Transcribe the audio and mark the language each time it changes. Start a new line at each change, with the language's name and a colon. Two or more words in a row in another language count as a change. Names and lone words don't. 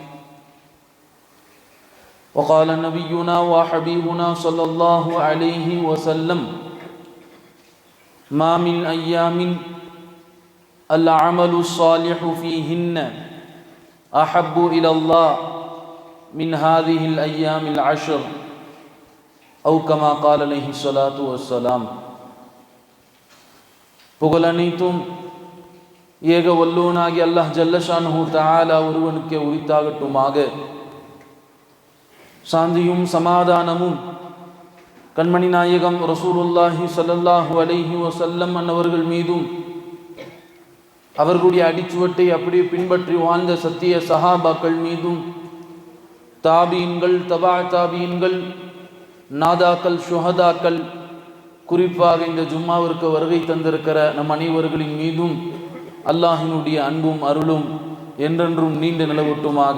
Arabic: وقال نبينا وحبيبنا صلى الله عليه وسلم: ما من أيام العمل الصالح فيهن أحب إلى الله من هذه الأيام 10 أو كما قال عليه الصلاة والسلام.
Tamil: புகழ் அனைத்தும் ஏக வல்லோனாகி
Arabic: الله جل شأنه تعالى
Tamil: ஒருவனுக்கே உரித்தாகட்டுமாக. சாந்தியும் சமாதானமும் கண்மணி நாயகம்
Arabic: رسول الله صلى الله عليه وسلم
Tamil: அன்னவர்கள் மீதும், அவர்களுடைய அடிச்சுவட்டை அப்படியே பின்பற்றி வாழ்ந்த சத்திய சஹாபாக்கள் மீதும், தாபீன்கள், தபா தாபீன்கள், நாதாக்கள், ஷுஹதாக்கள், குறிப்பாக இந்த ஜும்மாவிற்கு வருகை தந்திருக்கிற நம் அனைவர்களின் மீதும் அல்லாஹினுடைய அன்பும் அருளும் என்றென்றும் நீண்டு நிலவட்டுமாக.